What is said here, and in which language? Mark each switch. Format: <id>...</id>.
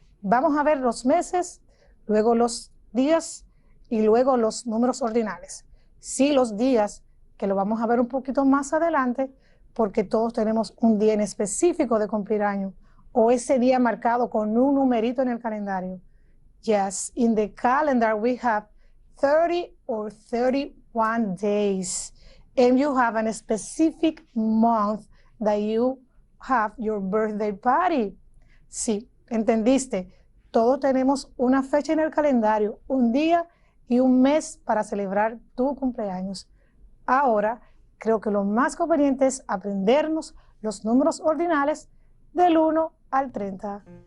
<es>Vamos a ver los meses, luego los días y luego los números ordinales. Sí, los días, que lo vamos a ver un poquito más adelante, porque todos tenemos un día en específico de cumplir año, o ese día marcado con un numerito en el calendario.</es> <en>Yes, in the calendar we have 30 or 31 days, and you have a specific month that you have your birthday party.</en> <es>Sí, ¿entendiste? Todos tenemos una fecha en el calendario, un día y un mes para celebrar tu cumpleaños. Ahora, creo que lo más conveniente es aprendernos los números ordinales del 1 al 30.</es>